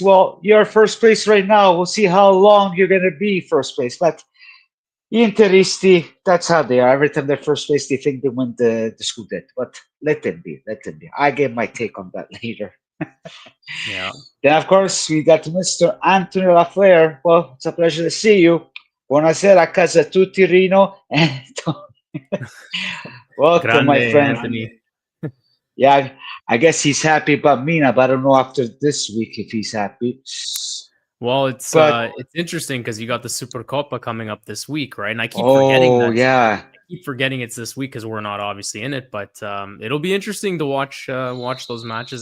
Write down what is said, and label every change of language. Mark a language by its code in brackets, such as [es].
[en] Well, you're first place right now. We'll see how long you're going to be first place. But Interisti, that's how they are. Every time they're first place, they think they win the Scudetto. But let them be. Let them be. I get my take on that later. Yeah. Then, of course, we got Mr. Anthony Lafleur. Well, it's a pleasure to see you. [it] Buonasera a casa tutti, Rino. [en] Welcome, [it] Grande, [en] my friend. Anthony. Yeah, I guess he's happy about Mina, but I don't know after this week if he's happy. Well, it's interesting because you got the Supercoppa coming up this week, right? And I keep forgetting that. Yeah. I keep forgetting it's this week because we're not obviously in it, but it'll be interesting to watch those matches.